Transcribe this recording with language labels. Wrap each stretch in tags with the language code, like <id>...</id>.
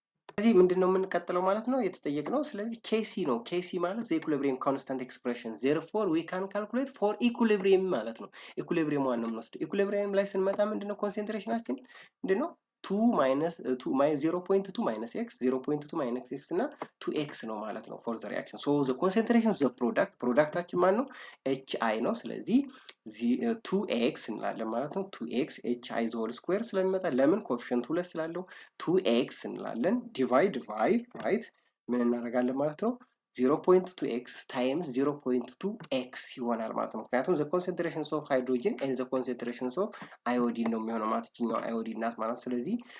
<am>ስለዚህ ምንድነው የምንቀጥለው ማለት ነው የተጠየቅነው። ስለዚህ ኬሲ ነው። ኬሲ ማለት</am> <en>the equilibrium constant expression therefore we can calculate for equilibrium</en> <am>ማለት ነው። ኢኩሊብሪየም ዋን ነው የምንወስደው። ኢኩሊብሪየም ላይ ስንመጣ ምንድነው ኮንሰንትሬሽናችን ምንድነው 2 minus 0.2 minus x 0.2 minus x እና 2x ነው ማለት ነው</am> <en>for the reaction. So the concentration of the</en> <am>ፕሮዳክታችን ማን ነው? hi ነው። ስለዚህ 2x እንላለን ማለት ነው። 2x hi</am> <en>the whole square</en> <am>ስለሚመጣ ለምን ኮኤፊሽንት 2 ስላለው 2x እንላለን ዲቫይድ ባይ ራይት ምን እናደርጋለን ማለት ነው 0.2x times 0.2x ይሆናል ማለት ነው። ምክንያቱም</am> <en>the concentrations of hydrogen and the concentrations of iodine</en> <am>ነው የሚሆነው ማለት ነው። iodine ናት ማለት ስለዚህ</am>